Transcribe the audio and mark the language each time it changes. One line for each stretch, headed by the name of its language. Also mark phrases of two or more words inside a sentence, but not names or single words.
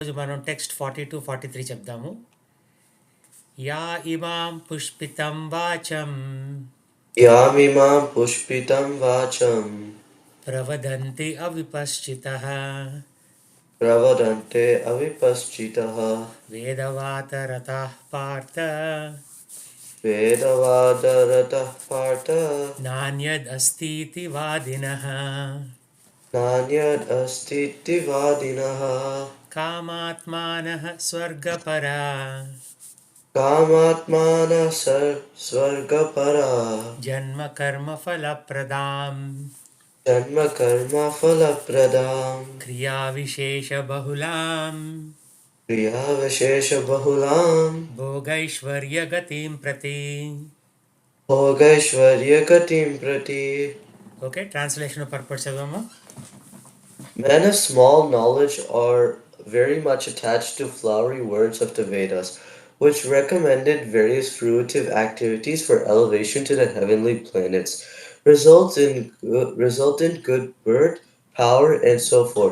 Telugu: రోజు మనం టెక్స్ట్ 42-43 చెప్దాము.
Sanskrit: యా ఇమాం పుష్పితం వాచం यामिमां पुष्पितं वाचं ప్రవదంతి అవిపశ్చితః प्रवदन्ते अविपश्चितः వేదవాతరతః పార్థ वेदवादरतः पार्थ నాన్యదస్తీతి వాదినః नान्यदस्तीति वादिनः కామాత్మానః స్వర్గపరా कामात्मानः स्वर्गपरा జన్మ కర్మ ఫలప్రదాం जन्मकर्मफलप्रदां క్రియా విశేష బహుళాం क्रियाविशेषबहुलां భోగైశ్వర్య గతిం ప్రతి. भोगैश्वर्यगतिं प्रति.
Telugu: ఓకే,
English: translation purpose
Telugu: చదవమ్మా.
English: Men of small knowledge are very much attached to flowery words of the Vedas, which recommended various fruitive activities for elevation to the heavenly planets, result in good birth, power, and so forth.